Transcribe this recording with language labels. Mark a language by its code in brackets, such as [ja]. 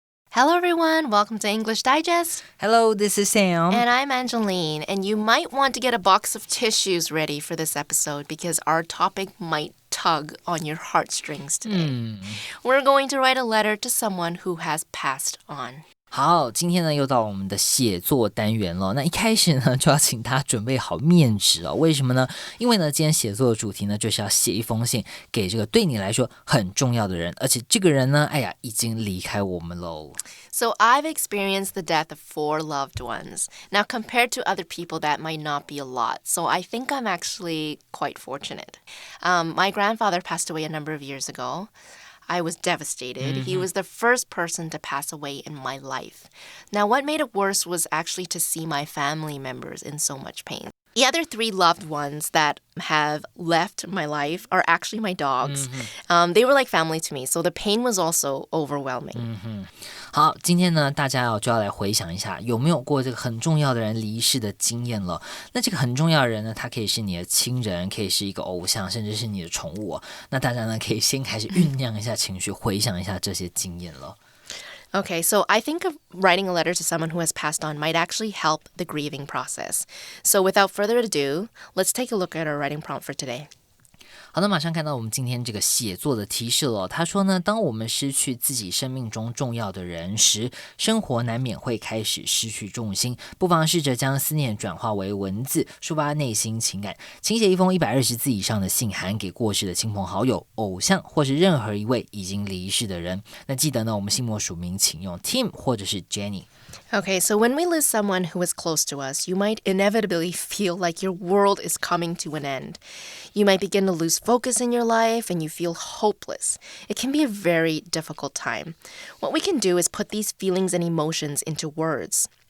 [en] Hello everyone, welcome to English Digest. Hello, this is Sam. And I'm Angeline, and you might want to get a box of tissues ready for this episode because our topic might tug on your heartstrings today. We're going to write a letter to someone who has passed on. [zh] 好，今天呢又到我们的写作单元了。那一开始呢就要请大家准备好面纸哦。为什么呢？因为呢今天写作的主题呢就是要写一封信给这个对你来说很重要的人，而且这个人呢，已经离开我们喽。 [en] So I've experienced the death of 4 loved ones. Now compared to other people, that might not be a lot. So I think I'm actually quite fortunate. My grandfather passed away a number of years ago.I was devastated. He was the first person to pass away in my life. Now, what made it worse was actually to see my family members in so much pain. The other 3 loved ones that have left my life are actually my dogs. They were like family to me, so the pain was also overwhelming. [zh] 好，今天呢，大家就要来回想一下，有没有过这个很重要的人离世的经验了？那这个很重要的人呢，他可以是你的亲人，可以是一个偶像，甚至是你的宠物。那大家呢，可以先开始酝酿一下情绪，回想一下这些经验了。 [en] Okay, so I think of writing a letter to someone who has passed on might actually help the grieving process. So without further ado, let's take a look at our writing prompt for today. [zh] 好的，马上看到我们今天这个写作的提示了。他说呢，当我们失去自己生命中重要的人时，生活难免会开始失去重心。不妨试着将思念转化为文字，抒发内心情感。请写一封120字以上的信函给过世的亲朋好友、偶像或是任何一位已经离世的人。那记得呢，我们信末署名请用 Tim 或者是 Jenny。Okay, [en] so when we lose someone who is close to us, you might inevitably feel like your world is coming to an end. You might begin to lose focus in your life and you feel hopeless. It can be a very difficult time. What we can do is put these feelings and emotions into words.